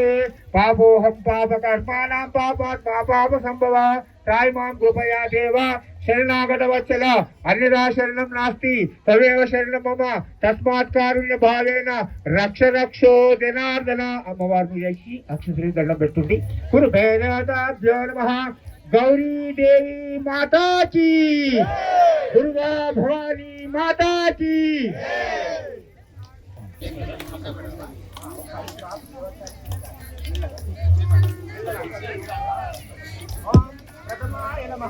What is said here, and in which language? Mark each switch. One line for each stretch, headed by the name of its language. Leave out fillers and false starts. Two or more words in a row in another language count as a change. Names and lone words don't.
Sanskrit: పాపోహం పాప కర్మాణం పాపాత్మా పాప సంభవ. త్రాయి మాం కృపయా దేవ శరణాగత వచ్చల. అన్యదా శరణం నాస్తి తవేవ శరణం మమ. తస్మాత్ కారుణ్య భావేన రక్ష రక్షో జనార్దన.
Telugu: అమ్మవారిని చేసి అక్షంతలు దండం పెట్టుంది.
Sanskrit: కురుభే దేవతాభ్యో నమః.
Hindi: गौरी देवी माता की, दुर्गा भवानी माता की.
Sanskrit: ओम प्रथमाय नमः.